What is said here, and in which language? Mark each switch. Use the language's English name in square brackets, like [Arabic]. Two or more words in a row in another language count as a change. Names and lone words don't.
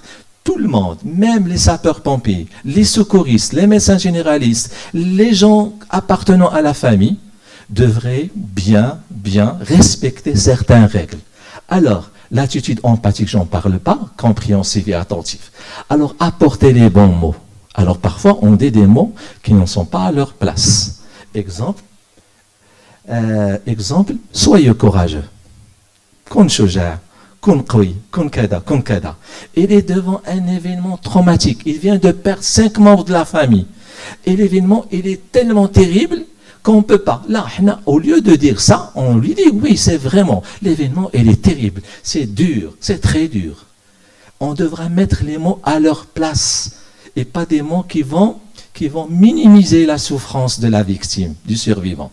[French] Tout le monde, même les sapeurs-pompiers, les secouristes, les médecins généralistes, les gens appartenant à la famille, devraient bien respecter certaines règles. Alors, l'attitude empathique, j'en parle pas, compréhensif et attentif. Alors, apportez les bons mots. Alors, parfois, on dit des mots qui ne sont pas à leur place. Exemple, soyez courageux. [Arabic] كن شجاع، كن قوي، كن كذا، كن كذا. [French] Il est devant un événement traumatique. Il vient de perdre 5 membres de la famille. Et l'événement, il est tellement terrible qu'on ne peut pas. Là, au lieu de dire ça, on lui dit, oui, c'est vraiment, l'événement, il est terrible. C'est dur, c'est très dur. On devra mettre les mots à leur place et pas des mots qui vont minimiser la souffrance de la victime, du survivant.